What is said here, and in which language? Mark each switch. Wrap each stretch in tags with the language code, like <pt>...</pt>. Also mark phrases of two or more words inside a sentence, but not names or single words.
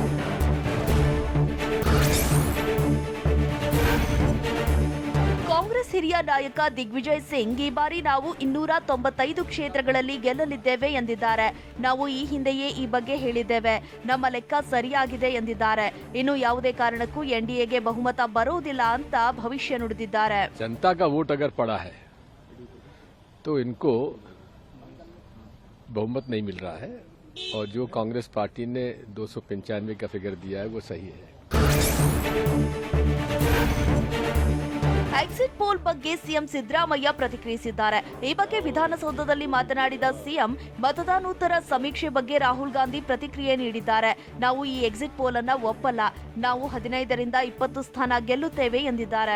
<kn>ಕಾಂಗ್ರೆಸ್ ಹಿರಿಯ ನಾಯಕ ದಿಗ್ವಿಜಯ್ ಸಿಂಗ್ ಈ ಬಾರಿ ನಾವು 295 ಕ್ಷೇತ್ರಗಳಲ್ಲಿ ಗೆಲ್ಲಲಿದ್ದೇವೆ ಎಂದಿದ್ದಾರೆ. ನಾವು ಈ ಹಿಂದೆಯೇ ಈ ಬಗ್ಗೆ ಹೇಳಿದ್ದೇವೆ. ನಮ್ಮ ಲೆಕ್ಕ ಸರಿಯಾಗಿದೆ ಎಂದಿದ್ದಾರೆ. ಇನ್ನು ಯಾವುದೇ ಕಾರಣಕ್ಕೂ ಎನ್ಡಿಎಗೆ ಬಹುಮತ ಬರುವುದಿಲ್ಲ ಅಂತ ಭವಿಷ್ಯ ನುಡಿದಿದ್ದಾರೆ.</kn> <hi>जनता का वोट अगर पड़ा है तो इनको बहुमत नहीं मिल रहा है और जो कांग्रेस पार्टी ने 295 का फिगर दिया है वो सही है.</hi> <en>exit poll</en> <kn>ಬಗ್ಗೆ ಸಿಎಂ ಸಿದ್ದರಾಮಯ್ಯ ಪ್ರತಿಕ್ರಿಯಿಸಿದ್ದಾರೆ. ಈ ಬಗ್ಗೆ ವಿಧಾನಸೌಧದಲ್ಲಿ ಮಾತನಾಡಿದ ಸಿಎಂ, ಮತದಾನೋತ್ತರ ಸಮೀಕ್ಷೆ ಬಗ್ಗೆ ರಾಹುಲ್ ಗಾಂಧಿ ಪ್ರತಿಕ್ರಿಯೆ ನೀಡಿದ್ದಾರೆ. ನಾವು ಈ</kn> <en>exit poll</en> <kn>ಅನ್ನ ಒಪ್ಪಲ್ಲ. ನಾವು 15ರಿಂದ 20 ಸ್ಥಾನ ಗೆಲ್ಲುತ್ತೇವೆ ಎಂದಿದ್ದಾರೆ.</kn>